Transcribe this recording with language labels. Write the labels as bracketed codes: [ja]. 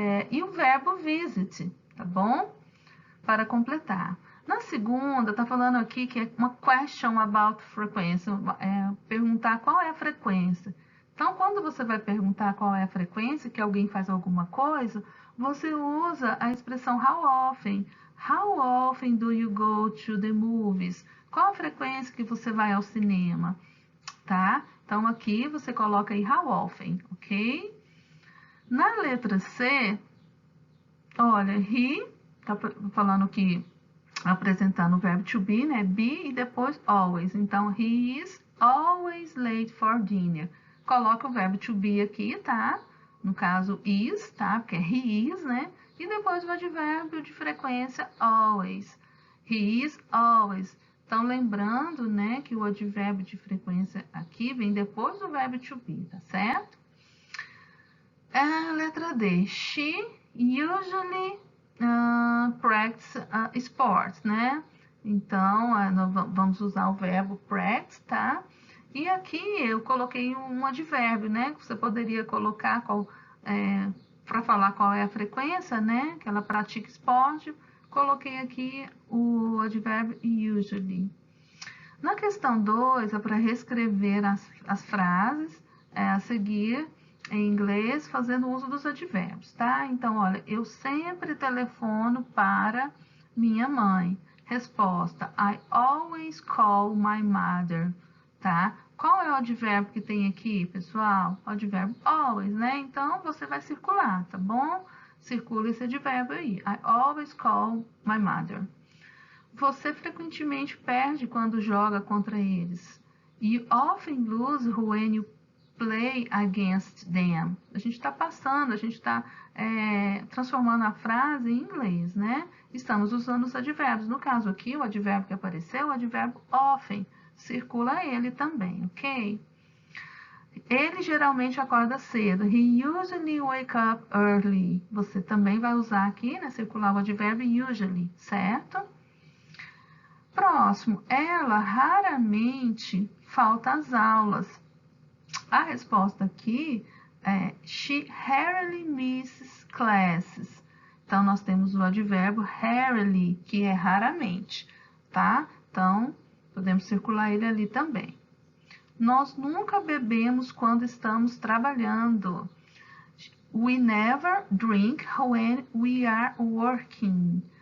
[pt] E o verbo visit, tá bom? Para completar. Na segunda, tá falando aqui que é uma [en] question about [pt] frequência, perguntar qual é a frequência. Então, quando você vai perguntar qual é a frequência, que alguém faz alguma coisa, você usa a expressão how often. [en] How often do you go to the movies? [pt] Qual a frequência que você vai ao cinema? Tá? Então, aqui você coloca aí how often, ok? Na letra C, olha, he, tá falando que, apresentando o verbo to be, né? Be e depois always. [en] Então, he is always late for dinner. [pt] Coloca o verbo to be aqui, tá? No caso, is, tá? Porque é he is, né? E depois o advérbio de frequência always. [en] He is always. [pt] Então, lembrando, né, que o advérbio de frequência aqui vem depois do verbo to be, tá certo? Letra D. [en] She usually practice sports, né? [pt] Então, nós vamos usar o verbo practice, tá? E aqui eu coloquei um advérbio, né? Que você poderia colocar para falar qual é a frequência, né? Que ela pratica esporte. Coloquei aqui o advérbio usually. Na questão 2, é para reescrever as frases a seguir em inglês, fazendo uso dos advérbios, tá? Então, olha, eu sempre telefono para minha mãe. [en] Resposta, I always call my mother, tá? [pt] Qual é o advérbio que tem aqui, pessoal? O advérbio always, né? Então, você vai circular, tá bom? Circula esse advérbio aí. [en] I always call my mother. [pt] Você frequentemente perde quando joga contra eles. [en] You often lose when you play against them. [pt] A gente está passando, a gente está transformando a frase em inglês, né? Estamos usando os advérbios. No caso aqui, o advérbio que apareceu é o advérbio often. Circula ele também, ok? Ele geralmente acorda cedo. [en] He usually wake up early. [pt] Você também vai usar aqui, né, circular o advérbio usually, certo? Próximo, ela raramente falta às aulas. A resposta aqui é [en] she rarely misses classes. [pt] Então, nós temos o advérbio rarely, que é raramente, tá? Então, podemos circular ele ali também. Nós nunca bebemos quando estamos trabalhando. [en] We never drink when we are working.